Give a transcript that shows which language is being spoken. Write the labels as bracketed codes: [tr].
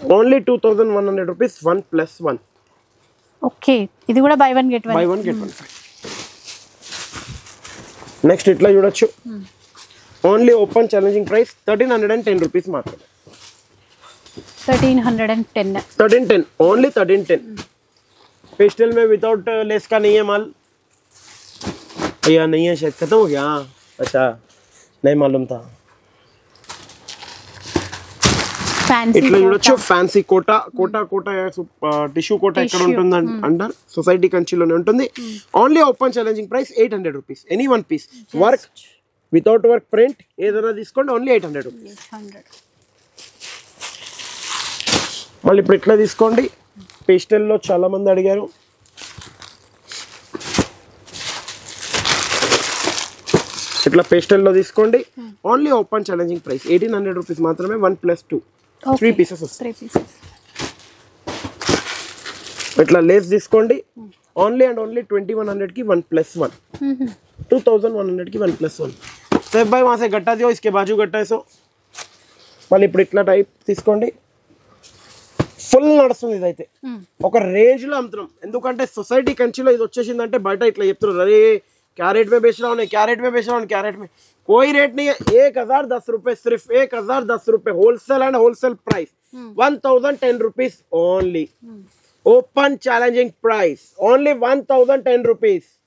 [en] Only 2100 rupees 1+1. [te] Okay, ఇది కూడా by one get one. Next ఇట్లా చూడొచ్చు, only open challenging price 1310 rupees మాత్రమే. 1310 [en] Only 1310. [hi] पेस्टल में विदाउट लेस का नहीं है माल भैया, नहीं है शायद, खत्म हो गया. अच्छा नहीं मालूम था. [te] ఇట్లా చూడొచ్చు, fancy quota quota quota tissue quota ఎక్కడ ఉంటుంది అండర్ సొసైటీ కంచిలోనే ఉంటుంది. Only open challenging price 800 rupees any one piece. Work without work print ఏదైనా తీసుకోండి, ఓన్లీ 800 రూపీస్. మళ్ళీ ఇప్పుడు ఇట్లా తీసుకోండి. పేస్టల్లో చాలా మంది అడిగారు. ఇట్లా పేస్టల్లో తీసుకోండి, only open challenging price 1800 rupees మాత్రమే. 1+2 3 పీసెస్ వస్తాయి. ఇట్లా లేస్ తీసుకోండి, ఓన్లీ అండ్ ఓన్లీ 2100 की 1+1. [hi] 2100 की 1+1. सेफ भाई वहाँ से गट्टा दियो, इसके बाजू गट्टा है. सो [te] మళ్ళీ ఇప్పుడు ఇట్లా టైప్ తీసుకోండి. ఫుల్ నడుస్తుంది ఇదైతే, ఒక రేంజ్ లో అమ్ముతున్నాం. ఎందుకంటే సొసైటీ కంచిలో ఇది వచ్చేసిందంటే బయట ఇట్లా చెప్తున్నారు, అరే [hi] क्या रेट में बेच रहा हूँ, क्या रेट में बेच रहा हूँ, क्या रेट में. कोई रेट नहीं है. 1010 रुपए, सिर्फ 1010 रुपए [en] Wholesale and wholesale price. 1010 rupees only. Open challenging price only 1010 rupees.